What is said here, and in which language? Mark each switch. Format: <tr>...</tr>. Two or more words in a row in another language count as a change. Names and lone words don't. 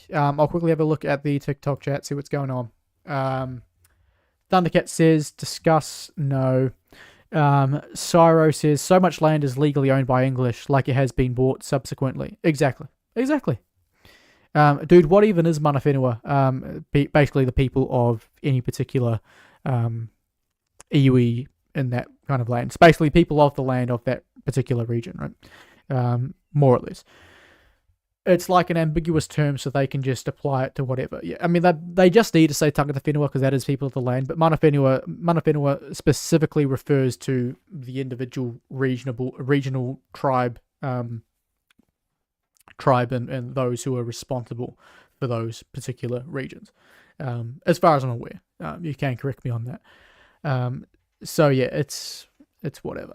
<en>I'll quickly have a look at the TikTok chat, see what's going on. Thundercat says, discuss, no. Cyro says, so much land is legally owned by English, like it has been bought subsequently. Exactly. Dude, what even is</en> <mi>mana whenua?</mi> <en>Basically the people of any particular iwi in that kind of land. It's basically people of the land of that particular region, right? More or less. it's like an ambiguous term, so they can just apply it to whatever. Yeah, I mean, they just need to say</en> <mi>tangata whenua</mi> <en>because that is people of the land, but</en> <mi>mana whenua</mi> <en>specifically refers to the individual regional tribe, and those who are responsible for those particular regions. As far as I'm aware, you can correct me on that. So yeah, it's whatever.</en>